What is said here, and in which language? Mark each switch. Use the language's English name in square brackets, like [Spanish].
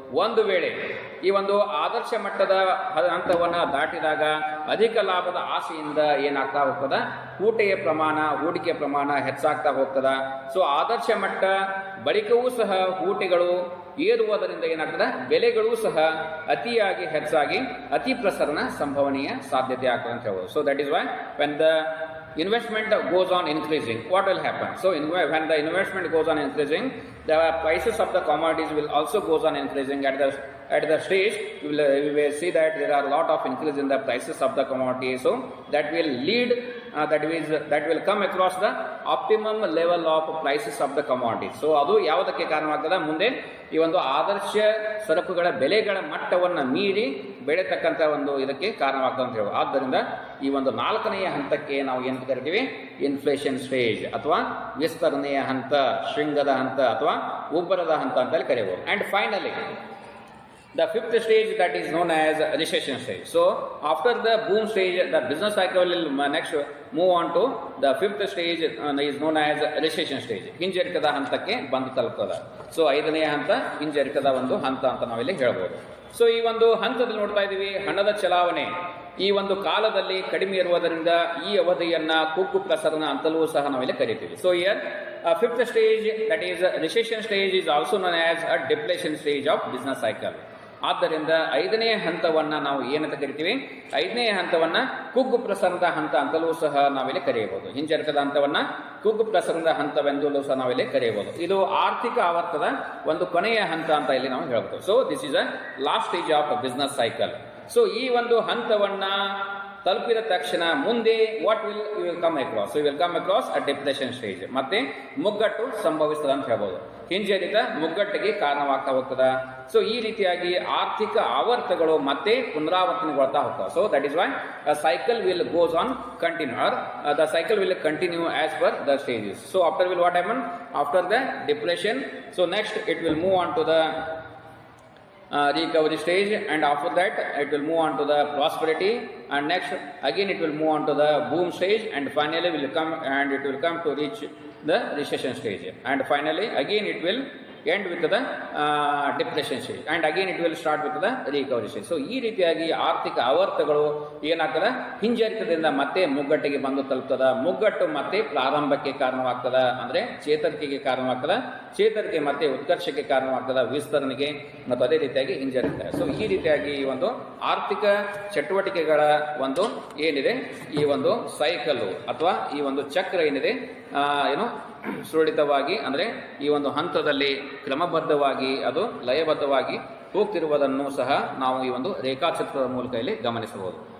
[Kannada] ಒಂದು ವೇಳೆ ಈ ಒಂದು ಆದರ್ಶ ಮಟ್ಟದ ಹಂತವನ್ನು ದಾಟಿದಾಗ ಅಧಿಕ ಲಾಭದ ಆಸೆಯಿಂದ ಏನಾಗ್ತಾ ಹೋಗ್ತದ, ಹೂಡಿಕೆಯ ಪ್ರಮಾಣ ಹೆಚ್ಚಾಗ್ತಾ ಹೋಗ್ತದ. ಸೊ ಆದರ್ಶ ಮಟ್ಟ ಬಳಿಕವೂ ಸಹ ಹೂಟೆಗಳು ಏರುವುದರಿಂದ ಏನಾಗ್ತದೆ, ಬೆಲೆಗಳೂ ಸಹ ಅತಿಯಾಗಿ ಹೆಚ್ಚಾಗಿ ಅತಿ ಪ್ರಸರಣ ಸಂಭವನೀಯ ಸಾಧ್ಯತೆ ಆಗ್ತದೆ ಅಂತ ಹೇಳ್ಬೋದು. [English] So that is why when the investment goes on increasing, what will happen? So when the investment goes on increasing, the prices of the commodities will also goes on increasing. At the at the stage we will see that there are a lot of increase in the prices of the commodity, so that will lead that will come across the optimum level of prices of the commodity. [Kannada] So ಅದು ಯಾವುದಕ್ಕೆ ಕಾರಣವಾಗ್ತದೆ, ಮುಂದೆ ಈ ಒಂದು ಆದರ್ಶ ಸರಕುಗಳ ಬೆಲೆಗಳ ಮಟ್ಟವನ್ನು ಮೀರಿ ಬೆಳೆತಕ್ಕಂಥ ಒಂದು ಇದಕ್ಕೆ ಕಾರಣವಾಗ್ತದೆ ಅಂತ ಹೇಳುವ. ಆದ್ದರಿಂದ ಈ ಒಂದು 4ನೆಯ ಹಂತಕ್ಕೆ ನಾವು ಏನು ಕರಿತೀವಿ, ಇನ್ಫ್ಲೇಷನ್ ಸ್ಟೇಜ್ ಅಥವಾ ವಿಸ್ತರಣೆಯ ಹಂತ, ಶೃಂಗದ ಹಂತ ಅಥವಾ ಉಬ್ಬರದ ಹಂತ ಅಂತೇಳಿ ಕರೆಯಬಹುದು. [English] And finally the 5th stage, that is known as recession stage. So after the boom stage, the business cycle will next move on to the 5th stage is known as recession stage. [Kannada] ಹಿಂಜರಿಕದ ಹಂತಕ್ಕೆ ಬಂದು ತಲುಪ್ತದೆ. So 5ನೆಯ ಹಂತ ಹಿಂಜರಿಕದ ಒಂದು ಹಂತ ಅಂತ ನಾವಿಲ್ಲಿ ಹೇಳ್ಬೋದು. So ಈ ಒಂದು ಹಂತದಲ್ಲಿ ನೋಡ್ತಾ ಇದ್ದೀವಿ, ಹಣದ ಚಲಾವಣೆ ಈ ಒಂದು ಕಾಲದಲ್ಲಿ ಕಡಿಮೆ ಇರುವುದರಿಂದ ಈ ಅವಧಿಯನ್ನ ಕುಗ್ಗು ಪ್ರಸರಣ ಅಂತಲೂ ಸಹ ನಾವಿಲ್ಲಿ ಕರಿತೀವಿ. [English] So here 5th stage, that is recession stage, is also known as a deflation stage of business cycle. [Kannada] ಆದ್ದರಿಂದ 5ನೆಯ ಹಂತವನ್ನು ನಾವು ಏನಂತ ಕರಿತೀವಿ, 5ನೆಯ ಹಂತವನ್ನು ಕುಗ್ಗು ಪ್ರಸರಣದ ಹಂತ ಅಂತಲೂ ಸಹ ನಾವಿಲ್ಲಿ ಕರೆಯಬಹುದು. ಹಿಂಜರಿಕದ ಹಂತವನ್ನು ಕುಗ್ಗು ಪ್ರಸರಣದ ಹಂತವೆಂದಲೂ ಸಹ ನಾವಿಲ್ಲಿ ಕರೆಯಬಹುದು. ಇದು ಆರ್ಥಿಕ ಆವರ್ತದ ಒಂದು ಕೊನೆಯ ಹಂತ ಅಂತ ಇಲ್ಲಿ ನಾವು ಹೇಳ್ಬೋದು. [English] So this is a last stage of business cycle. So [Kannada] ಈ ಒಂದು ಹಂತವನ್ನು ತಲುಪಿದ ತಕ್ಷಣ ಮುಂದೆ [English] What will come across, so will come across a depression stage. [Kannada] ಮತ್ತೆ ಮುಗ್ಗಟ್ಟು ಸಂಭವಿಸ್ತದೆ ಅಂತ ಹೇಳ್ಬೋದು. ಹಿಂಜರಿತ ಮುಗ್ಗಟ್ಟಿಗೆ ಕಾರಣವಾಗ್ತಾ ಹೋಗ್ತದೆ. ಸೊ ಈ ರೀತಿಯಾಗಿ ಆರ್ಥಿಕ ಆವರ್ತಗಳು ಮತ್ತೆ ಪುನರಾವರ್ತನೆಗೊಳ್ತಾ ಹೋಗ್ತವೆ. [English] So that is why cycle will goes on continue, or the cycle will continue as per the stages. So after will what happen after the depression, so next it will move on to the recovery stage, and after that it will move on to the prosperity, and next again it will move on to the boom stage, and finally will come and it will come to reach the recession stage, and finally again it will end with the depression stage, and again it will start with the recovery stage. [Kannada] So ಈ ರೀತಿಯಾಗಿ ಆರ್ಥಿಕ ಆವರ್ತಗಳು ಏನಾಗ್ತದೆ, ಹಿಂಜರಿತದಿಂದ ಮತ್ತೆ ಮುಗ್ಗಟ್ಟಿಗೆ ಬಂದು ತಲುಪ್ತದ. ಮುಗ್ಗಟ್ಟು ಮತ್ತೆ ಪ್ರಾರಂಭಕ್ಕೆ ಕಾರಣವಾಗ್ತದ, ಅಂದ್ರೆ ಚೇತರಿಕೆಗೆ ಕಾರಣವಾಗ್ತದ, ಚೇತರಿಕೆ ಮತ್ತೆ ಉತ್ಕರ್ಷಕ್ಕೆ ಕಾರಣವಾಗ್ತದ, ವಿಸ್ತರಣೆಗೆ, ಮತ್ತು ಅದೇ ರೀತಿಯಾಗಿ ಹಿಂಜರಿತ. ಸೊ ಈ ರೀತಿಯಾಗಿ ಈ ಒಂದು ಆರ್ಥಿಕ ಚಟುವಟಿಕೆಗಳ ಒಂದು ಏನಿದೆ, ಈ ಒಂದು ಸೈಕಲ್ಲು ಅಥವಾ ಈ ಒಂದು ಚಕ್ರ ಏನಿದೆ, ಏನು ಸುರಳಿತವಾಗಿ ಅಂದರೆ ಈ ಒಂದು ಹಂತದಲ್ಲಿ ಕ್ರಮಬದ್ಧವಾಗಿ ಅದು ಲಯಬದ್ಧವಾಗಿ ಹೋಗ್ತಿರುವುದನ್ನು ಸಹ ನಾವು ಈ ಒಂದು ರೇಖಾಚಿತ್ರದ ಮೂಲಕ ಇಲ್ಲಿ ಗಮನಿಸಬಹುದು.